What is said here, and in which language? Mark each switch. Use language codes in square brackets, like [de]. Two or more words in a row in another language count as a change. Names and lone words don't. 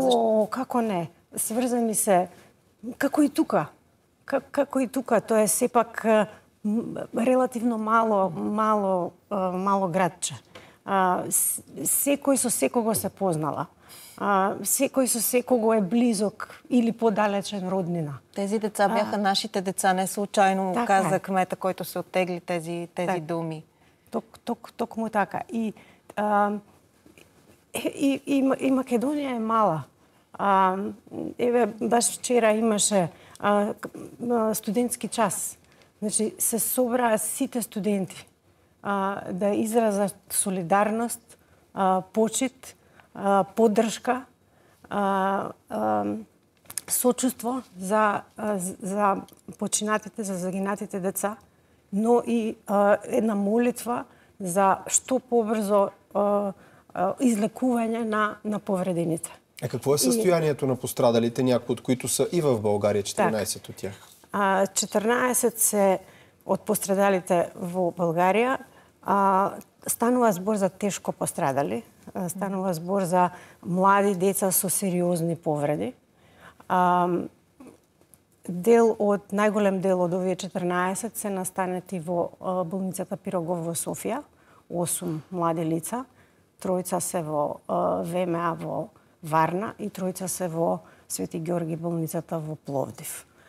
[mk] Како не? Сврзани се како и тука. Како и тука, тоа е сепак релативно мало градче. Секој со секого се познала. Секој со секого е близок или подалечен роднина. [bg] Тези деца бяха нашите деца, не случајно каза кмета којто се оттегли тези думи. [mk] Токму така. И Македонија е мала. Еве, баш вчера имаше студентски час. Значи, се собраа сите студенти да изразат солидарност, почит, поддршка, сочувство за починатите, за загинатите деца, но и една молитва за што побрзо излекување на повредените. [bg] Какво е състоянието на пострадалите, някои от които са и в България, 14 от тях? [mk] 14 се од пострадалите во Българија. Станува збор за тешко пострадали, станува збор за млади деца со сериозни повреди. Најголем дел од овие 14 се настанети во болницата Пирогов во Софија, 8 млади лица, тројца се во ВМА во Варна и тројца се во Свети Ѓорги болницата во Пловдив.